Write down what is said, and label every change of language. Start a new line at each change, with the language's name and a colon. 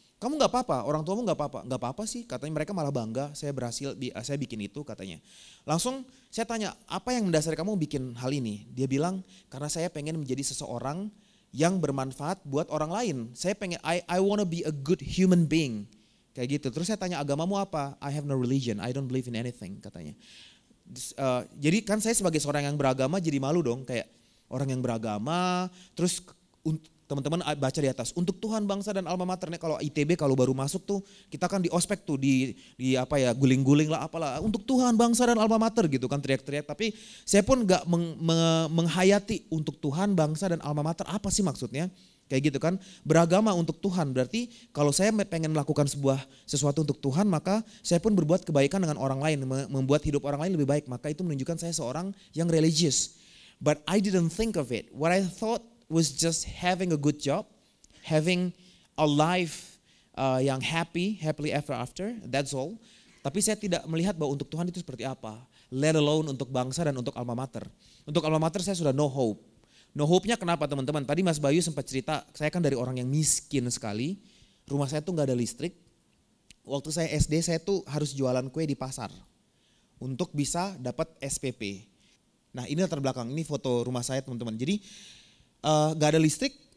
Indonesian: Kamu gak apa-apa, orang tuamu gak apa-apa? Gak apa-apa sih, katanya mereka malah bangga saya berhasil, saya bikin itu katanya. Langsung saya tanya, apa yang mendasari kamu bikin hal ini? Dia bilang, karena saya pengen menjadi seseorang yang bermanfaat buat orang lain. Saya pengen,
English: I wanna be a good human being.
Indonesian: Kayak gitu, terus saya tanya agamamu apa?
English: I have no religion, I don't believe in anything
Indonesian: katanya. Jadi kan saya sebagai seorang yang beragama jadi malu dong, kayak orang yang beragama, terus teman-teman baca di atas untuk Tuhan, bangsa dan alma mater. Nih kalau ITB kalau baru masuk tuh kita kan di ospek tuh di apa ya guling-guling lah apalah untuk Tuhan, bangsa dan alma mater gitu kan teriak-teriak. Tapi saya pun nggak menghayati untuk Tuhan, bangsa dan alma mater apa sih maksudnya? Kayak gitu kan, beragama untuk Tuhan berarti kalau saya pengen melakukan sesuatu untuk Tuhan maka saya pun berbuat kebaikan dengan orang lain, membuat hidup orang lain lebih baik, maka itu menunjukkan saya seorang yang religious.
English: But I didn't think of it. What I thought was just having a good job, having a life
Indonesian: yang
English: happily ever after, that's all.
Indonesian: Tapi saya tidak melihat bahwa untuk Tuhan itu seperti apa,
English: let alone
Indonesian: untuk bangsa dan untuk alma mater. Untuk alma mater saya sudah
English: no hope.
Indonesian: No hope-nya kenapa teman-teman? Tadi Mas Bayu sempat cerita, saya kan dari orang yang miskin sekali, rumah saya tuh gak ada listrik. Waktu saya SD saya tuh harus jualan kue di pasar untuk bisa dapat SPP. Nah ini latar belakang, ini foto rumah saya teman-teman. Jadi gak ada listrik,